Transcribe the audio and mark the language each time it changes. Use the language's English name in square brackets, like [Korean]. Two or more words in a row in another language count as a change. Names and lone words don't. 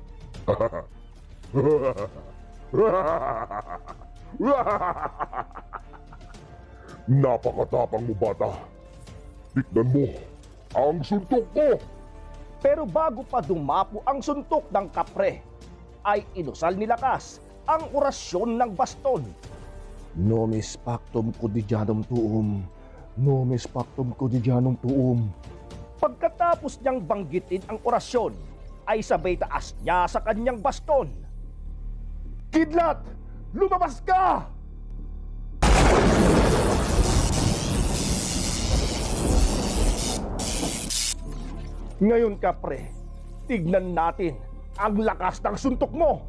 [Filipino] Napakatapang mo, bata. Tignan mo ang suntok ko. Pero bago pa dumapo ang suntok ng kapre, ay inusal ni Lakas ang orasyon ng baston. [Latin] Nomis pactum quotidianum tuum. Nomis pactum quotidianum tuum. [Filipino] Pagkatapos niyang banggitin ang orasyon, ay sabay taas niya sa kanyang baston. Kidlat! Lumabas ka! Ngayon kapre, tignan natin ang lakas ng suntok mo.